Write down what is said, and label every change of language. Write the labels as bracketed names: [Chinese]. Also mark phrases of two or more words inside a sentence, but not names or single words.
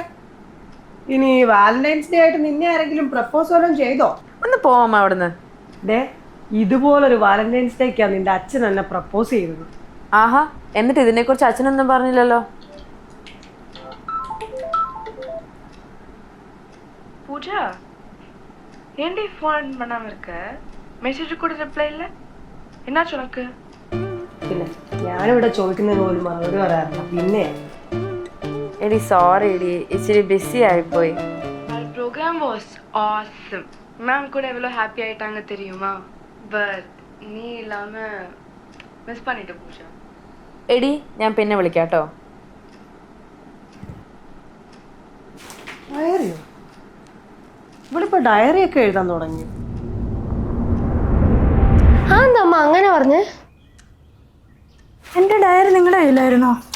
[Malayalam] ഇനി വാലന്റൈൻസ് ഡേ ആയിട്ട് നിന്നെ ആരെങ്കിലും പ്രപ്പോസ് വല്ലതും ചെയ്തോ? ഒന്ന് പോവാം അവിടുന്ന്. ഡേ, ഇതുപോലൊരു വാലന്റൈൻസ് ഡേക്കാണ് നിന്റെ അച്ഛൻ എന്നെ പ്രപ്പോസ് ചെയ്തത്. ആഹാ, എന്നിട്ട് ഇതിനെക്കുറിച്ച് അച്ഛനൊന്നും പറഞ്ഞില്ലല്ലോ. പൂജ, [Tamil] ஏண்டி ஃபோன் பண்ணாம இருக்க? மெசேஜ் கூட ரிப்ளை இல்ல. என்னாச்சு உனக்கு? [Malayalam] പിന്നെ ഞാനിവിടെ ചോദിക്കുന്നതിന് പോലും മറുപടി പറയാറില്ല. പിന്നെ എടി സോറി എടി, ഇച്ചിരി ബിസി ആയിപ്പോയി. [English] Program was awesome. [Tamil] மேம் கூட எவ்வளோ ஹாப்பி ஆயிட்டாங்க தெரியுமா? பட் நீ இல்லாம மிஸ் பண்ணிட்ட பூஜா. [Malayalam] എടി, ഞാൻ പിന്നെ വിളിക്കാട്ടോ. ഡയറിയോ? ഇവളിപ്പോ ഡയറി ഒക്കെ എഴുതാൻ തുടങ്ങി. ആ എന്താ അമ്മ അങ്ങനെ പറഞ്ഞേ? എൻ്റെ ഡയറി നിങ്ങളുടെ കയ്യിലായിരുന്നോ?